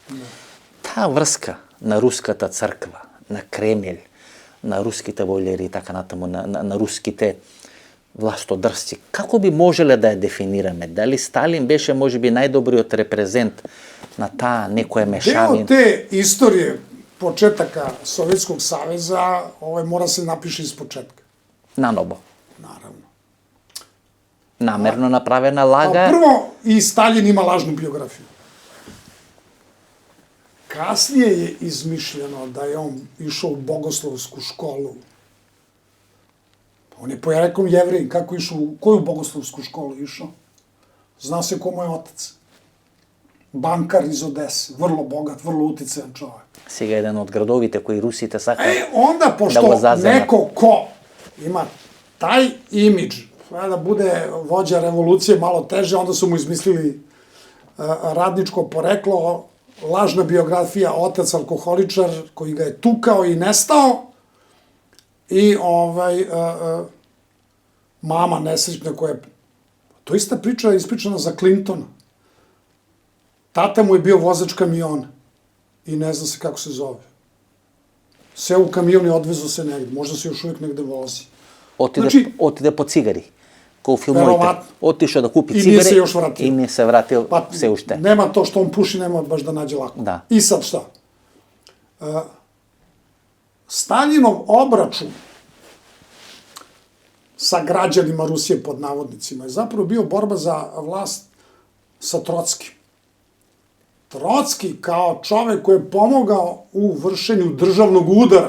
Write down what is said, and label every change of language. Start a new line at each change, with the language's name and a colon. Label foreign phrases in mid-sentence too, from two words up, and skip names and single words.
Macedonian: Таа врска на руската црква, на Кремљ, на руските војлери и така натаму, на руските властодърци. Како би можеле да ја дефинираме? Дали Сталин беше можеби најдобриот репрезент на таа некоја мешавина?
Serbian: Deo te istorije početaka Sovjetskog saveza mora se napiše iz početka.
Macedonian: Наново.
Serbian: Naravno.
Macedonian: Намерно направена лага.
Serbian: Prvo, i Stalin ima lažnu biografiju. Kasnije je izmišljeno da je on išao u bogoslovsku školu. On je pojarekom Jevrej, kako išao, u koju bogoslovsku školu išao? Zna se ko mu je otac. Bankar iz Odese, vrlo bogat, vrlo uticajan čovjek.
Macedonian: Сега еден од градовите кои русите сакаат
Serbian: Onda,
Macedonian: да го
Serbian: pošto
Macedonian: заземат.
Serbian: neko ko ima taj imidž, da bude vođa revolucije malo teže, onda su mu izmislili radničko poreklo, lažna biografija, otac alkoholičar koji ga je tukao i nestao i mama nesrećna koja je... To ista priča je ispričana za Clintona. Tata mu je bio vozač kamiona i ne zna se kako se zove. Seo u kamion i odvezo se negde. Možda se još uvijek negde vozi.
Macedonian: Отиде по цигари. Ко у филмовите.
Serbian: Вероvatno. Отишao да купи I цигари nije se još vratio.
Macedonian: и не се вратил
Serbian: Pa,
Macedonian: се уште.
Serbian: nema to što on puši, nema baš da nađe lako. Da. I sad šta? Staljinov obračun sa građanima Rusije, pod navodnicima, je zapravo bio borba za vlast sa Trockim. Trocki kao čovek koji je pomogao u vršenju državnog udara.